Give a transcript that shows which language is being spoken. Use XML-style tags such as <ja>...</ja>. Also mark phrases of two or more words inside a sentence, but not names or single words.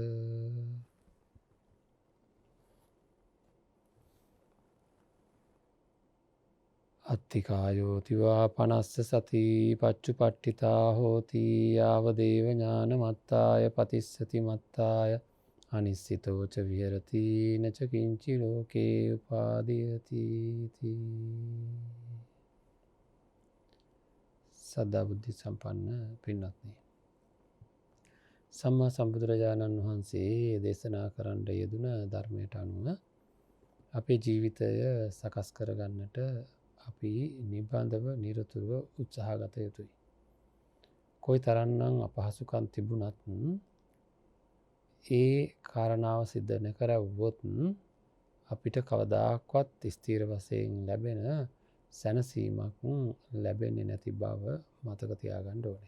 <pi>අත්තිකායෝතිවා පනස්ස සති පච්චුපට්ඨිතා හෝති යාව දේව ඥානමත්තාය පතිස්සති මත්තාය අනිස්සිතෝච විහෙරති නච කිංචි ලෝකේ උපාදීයති.</pi> <si>සද්ධා බුද්ධ සම්පන්න පින්වත්නි, සම්මා සම්බුදුරජාණන් වහන්සේ දේශනා කරන්න යෙදුන ධර්මයට අනුව අපේ ජීවිතය සකස් කරගන්නට අපි නිබඳව නිරතුරුව උත්සාහ ගත යුතුයි. කොයි තරම්නම් අපහසුකම් තිබුණත් ඒ කාරණාව සිද්ධ නොකරවුවොත් අපිට කවදාකවත් ස්ථීර වශයෙන් ලැබෙන සැනසීමක් ලැබෙන්නේ නැති බව මතක තියාගන්න ඕනේ.</si>